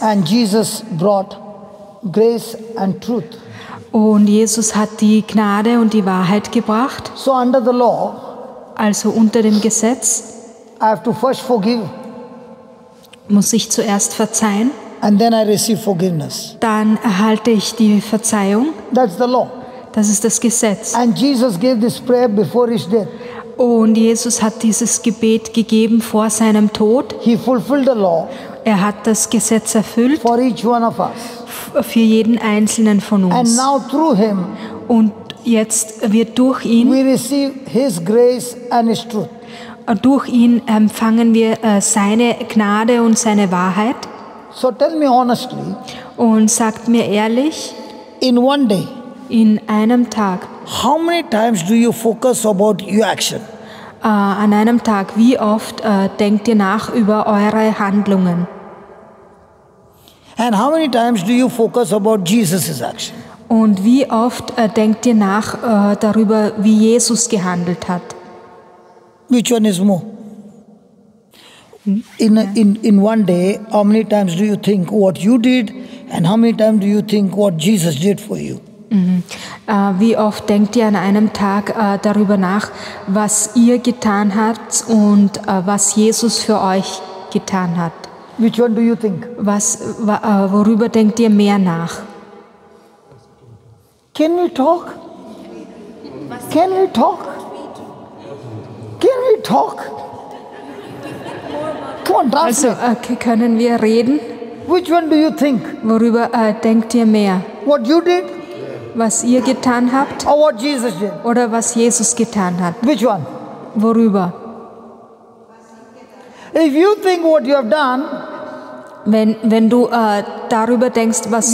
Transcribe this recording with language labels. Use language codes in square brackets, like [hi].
[en] And Jesus brought grace and truth. [de] und Jesus hat die Gnade und die Wahrheit gebracht. [en] So under the law, [de] Also unter dem Gesetz [en] I have to first forgive [de] muss ich zuerst verzeihen, [en] and then I receive forgiveness. [de] dann erhalte ich die Verzeihung. [en] That's the law. [de] Das ist das Gesetz. [en] And Jesus gave this prayer before his death. [de] Und Jesus hat dieses Gebet gegeben vor seinem Tod. [en] He fulfilled the law [de] Er hat das Gesetz erfüllt [en] for each one of us. [de] für jeden Einzelnen von [en] And [de] uns. [en] now through him, [de] Und jetzt wird durch ihn [en] his grace and his truth. [de] Durch ihn empfangen wir seine Gnade und seine Wahrheit. [en] So tell me honestly, [de] Und sagt mir ehrlich, [en] in one day, [de] in einem Tag, [en] how many times do you focus about your action? [de] an einem Tag, wie oft denkt ihr nach über eure Handlungen? [en] And how many times do you focus about Jesus' action? [de] Und wie oft denkt ihr nach darüber, wie Jesus gehandelt hat? [en] Which one is more? In one day, how many times do you think what you did and how many times do you think what Jesus did for you? [de] Wie oft denkt ihr an einem Tag darüber nach, was ihr getan habt und was Jesus für euch getan hat? [en] Which one do you think? [de] Worüber denkt ihr mehr nach? [en] Can we talk? Can we talk? Can we talk? Come on, [de] Also [en] translate. [de] können wir reden? [en] Which one do you think? [de] Worüber denkt ihr mehr? [en] What you did [de] Was ihr getan habt [en] or what Jesus did? [de] oder was Jesus getan hat? [en] Which one? [de] Worüber? [en] If you think what you have done, [de] Wenn du darüber denkst, was